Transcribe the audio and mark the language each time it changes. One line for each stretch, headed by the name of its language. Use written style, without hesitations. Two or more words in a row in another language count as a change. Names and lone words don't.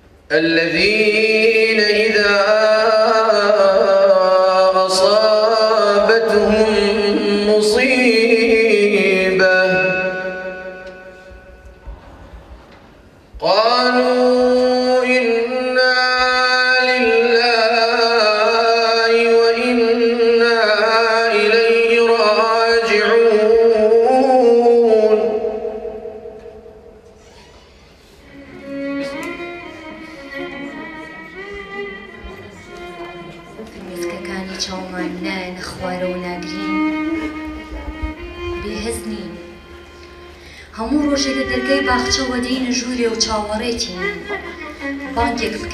Arabic: الذين إذا أصابتهم مصيبة قالوا إنا لله وإنا إليه راجعون.
Central Kurdish: فرمێسکەکانی چاومان نایەنە خوارە و ناگرین بێهەزنین هەموو ڕۆژێک لە دەرگای باخچەوە دێینە ژوورێ و چاوەڕێتین بانگێک